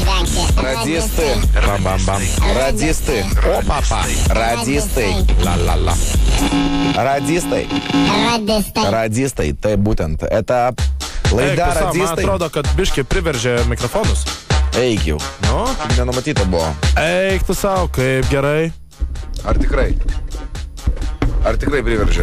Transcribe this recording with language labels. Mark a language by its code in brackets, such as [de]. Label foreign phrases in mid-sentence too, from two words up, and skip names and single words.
[lt] Radistai. Bam, bam, bam. Radistai. O, papa. Radistai. La, la, la. Radistai. Radistai. Tai būtent. Это laida Radistai. Man atrodo, kad biškiai priveržė mikrofonus. Eik jau. Nu? Nenumatyta buvo. Eik tu savo, kaip gerai. Ar tikrai? Ar tikrai priveržė?